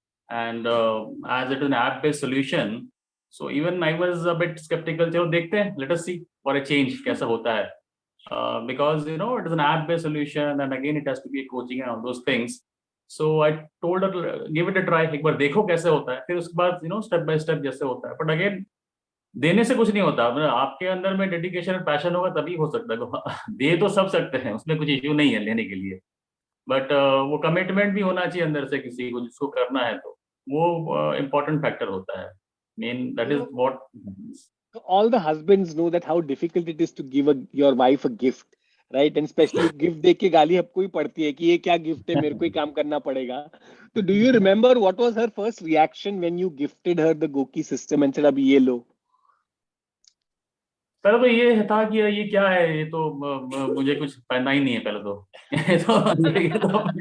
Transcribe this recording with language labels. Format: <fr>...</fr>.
<en>And as it is an app-based solution, so even I was a bit skeptical.</en> <hi>चलो देखते हैं,</hi> <en>let us see for a change</en> <hi>कैसा होता है.</hi> <en>Because it is an app-based solution, and again it has to be a coaching and all those things. So I told her give it a try.</en> <hi>एक बार देखो कैसे होता है, फिर उसके बाद</hi> <en>step by step</en> <hi>जैसे होता है.</hi> <en>But again</en> <hi>देने से कुछ नहीं होता. मतलब आपके अंदर में डेडिकेशन और पैशन होगा तभी हो सकता है. दे तो सब सकते हैं, उसमें कुछ इश्यू नहीं है लेने के लिए. बट वो कमिटमेंट भी होना चाहिए अंदर से किसी को जिसको करना है, तो वो इम्पोर्टेंट फैक्टर होता है.</hi> <en>Main that is what. All the husbands know that how difficult it is to give your wife a gift, right? And especially</en> <hi>gift देख के गाली सबको ही पड़ती है कि ये क्या gift है, मेरे को ही काम करना पड़ेगा.</hi> <en>So do you remember what was her first reaction when you gifted her the GOQii system and said</en> <hi>अब ये लो? पहले तो ये था कि ये क्या है, ये तो मुझे कुछ पहनना ही नहीं है पहले तो.</hi>